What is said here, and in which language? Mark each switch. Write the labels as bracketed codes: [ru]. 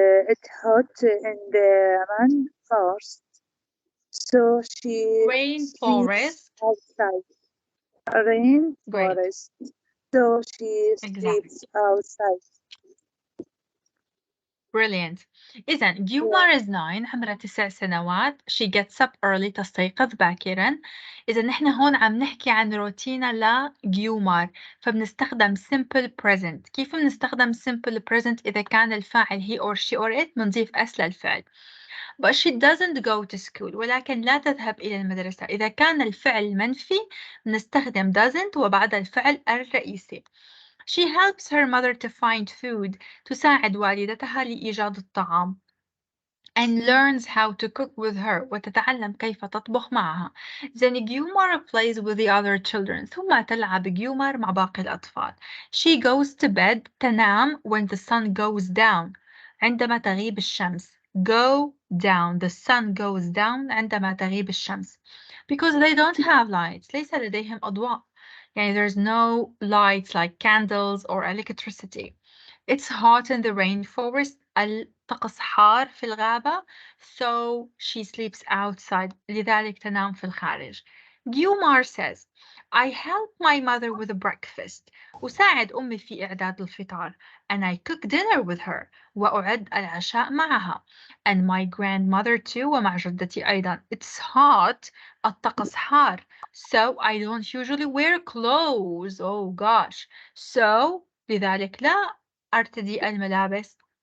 [en] It's hot in the rainforest, so she sleeps Rainforest. outside. Great. Rainforest, so she Exactly. sleeps outside. Brilliant. [ar] إذا [en] Gumar is 9. [ar] عمرها 9 سنوات. [en] She gets up early. [ar] تستيقظ باكرا. إذا نحن هون عم نحكي عن روتينا لجيومار فبنستخدم [en] simple present. [ar] كيف بنستخدم simple present إذا كان الفاعل he or she or it بنضيف S للفعل. [en] But she doesn't go to school. [ar] ولكن لا تذهب إلى المدرسة. إذا كان الفعل منفي بنستخدم doesn't وبعد الفعل الرئيسي. [en] She helps her mother to find food. [ar] تساعد والدتها لإيجاد الطعام. [en] And learns how to cook with her. [ar] وتتعلم كيف تطبخ معها. [en] Then Gumar plays with the other children. [ar] ثم تلعب Gumar مع باقي الأطفال. [en] She goes to bed. [ar] تنام [en] when the sun goes down. [ar] عندما تغيب الشمس. [en] Go down. The sun goes down [ar] عندما تغيب الشمس. [en] Because they don't have lights. [ar] ليس لديهم أضواء. يعني [en] there's no lights like candles or electricity. It's hot in the rainforest. [ar] الطقس حار في الغابة. [en] So she sleeps outside. [ar] لذلك تنام في الخارج. [en] Gumar says, I help my mother with breakfast. [ar] أساعد أمي في إعداد الفطار. [en] And I cook dinner with her. [ar] وأعد العشاء معها. [en] And my grandmother too. [ar] ومع جدتي أيضا. [en] It's hot. [ar] الطقس حار. [en] So I don't usually wear clothes. Oh gosh. So [ar] لذلك لا أرتدي الملابس.